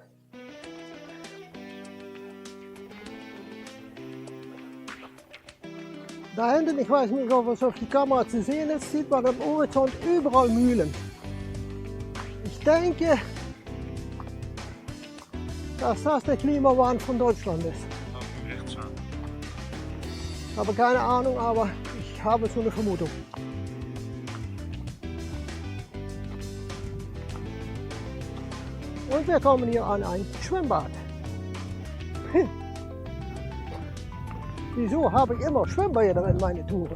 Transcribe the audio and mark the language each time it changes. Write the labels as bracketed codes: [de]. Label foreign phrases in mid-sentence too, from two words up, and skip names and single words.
[de] Da hinten, ich weiß nicht, ob es auf die Kamera zu sehen ist, sieht man am Horizont überall Mühlen. Ich denke, dass das der Klimawandel von Deutschland ist. [nl] Houd nu rechts aan. [de] Ich habe keine Ahnung, aber ich habe so eine Vermutung. Und wir kommen hier an ein Schwimmbad. Wieso habe ich immer Schwimmbäder in meine Touren?